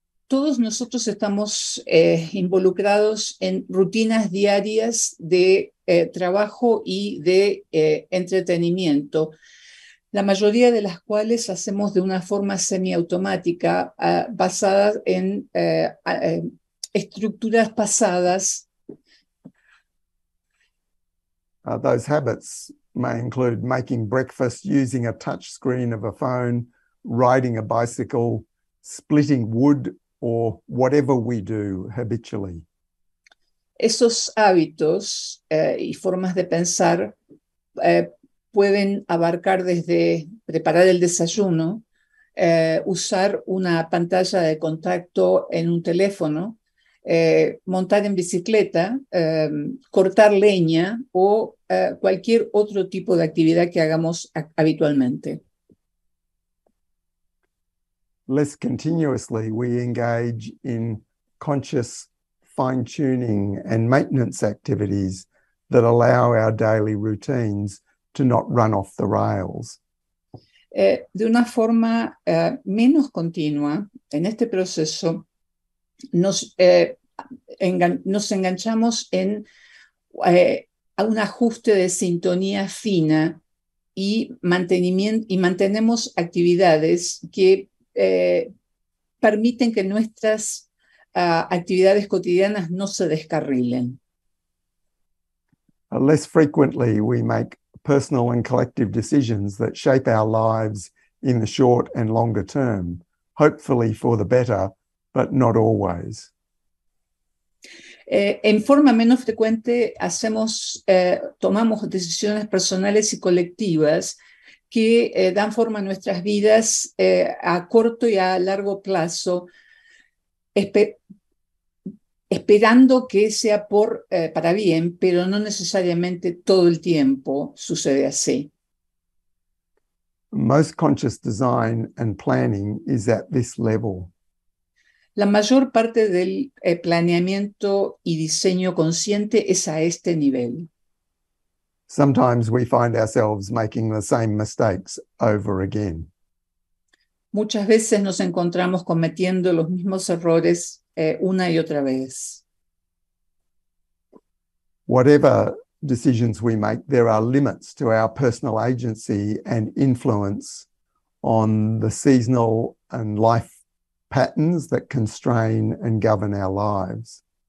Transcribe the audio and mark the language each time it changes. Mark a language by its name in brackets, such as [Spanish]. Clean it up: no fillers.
[Spanish] todos nosotros estamos involucrados en rutinas diarias de trabajo y de entretenimiento, la mayoría de las cuales hacemos de una forma semiautomática, basadas en estructuras pasadas. [English] Those habits may include making breakfast using a touch screen of a phone, riding a bicycle, splitting wood, or whatever we do habitually. [Spanish] Esos hábitos y formas de pensar pueden abarcar desde preparar el desayuno, usar una pantalla de contacto en un teléfono, montar en bicicleta, cortar leña o cualquier otro tipo de actividad que hagamos habitualmente. [English] Less continuously, we engage in conscious fine-tuning and maintenance activities that allow our daily routines to not run off the rails. [Spanish] De una forma menos continua, en este proceso, nos enganchamos en a un ajuste de sintonía fina y mantenemos actividades que permiten que nuestras actividades cotidianas no se descarrilen. [English] Less frequently, we make personal and collective decisions that shape our lives in the short and longer term, hopefully for the better, but not always. [Spanish] En forma menos frecuente tomamos decisiones personales y colectivas que dan forma a nuestras vidas a corto y a largo plazo, esperando que sea para bien, pero no necesariamente todo el tiempo sucede así. [English] Most conscious design and planning is at this level. [Spanish] La mayor parte del planeamiento y diseño consciente es a este nivel. [English] Sometimes we find ourselves making the same mistakes over again. [Spanish] Muchas veces nos encontramos cometiendo los mismos errores una y otra vez. [English] Whatever decisions we make, there are limits to our personal agency and influence on the seasonal and life patterns that constrain and govern our lives.